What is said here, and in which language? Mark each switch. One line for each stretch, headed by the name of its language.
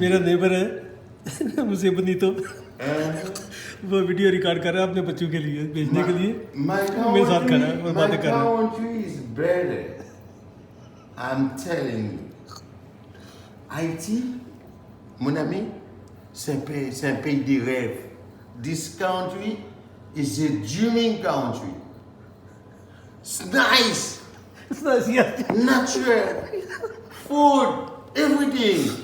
Hindi: मेरा नेबर है मुझे बनीतो वो वीडियो रिकॉर्ड कर रहा है अपने बच्चों के लिए भेजने के लिए मेरे साथ खड़ा है और बातें कर रहा है.
English: My country is better. I'm telling you.
French: Haïti, mon ami, c'est un pays de rêve.
English: This country is a dreaming country. It's nice, It's nice, yeah. natural, food, everything.